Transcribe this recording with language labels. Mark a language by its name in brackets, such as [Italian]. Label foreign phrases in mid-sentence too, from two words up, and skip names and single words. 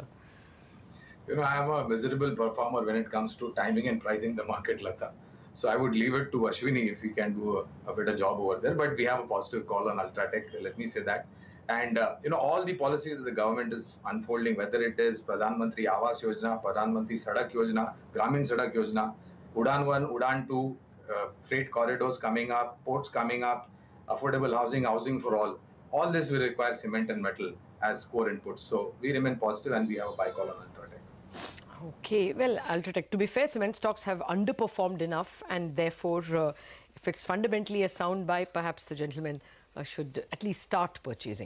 [English] I am a miserable performer when it comes to timing and pricing the market, Lata. So I would leave it to Ashwini if he can do a better job over there. But we have a positive call on Ultratech, let me say that. And, all the policies the government is unfolding, whether it is Pradhan Mantri Awas Yojana, Pradhan Mantri Sadak Yojana, Gramin Sadak Yojana, Udan 1, Udan 2, freight corridors coming up, ports coming up, affordable housing for all this will require cement and metal as core inputs. So we remain positive and we have a buy call on Ultratech. Okay, well, Ultratech, to be fair, cement stocks have underperformed enough, and therefore, if it's fundamentally a sound buy, perhaps the gentleman should at least start purchasing.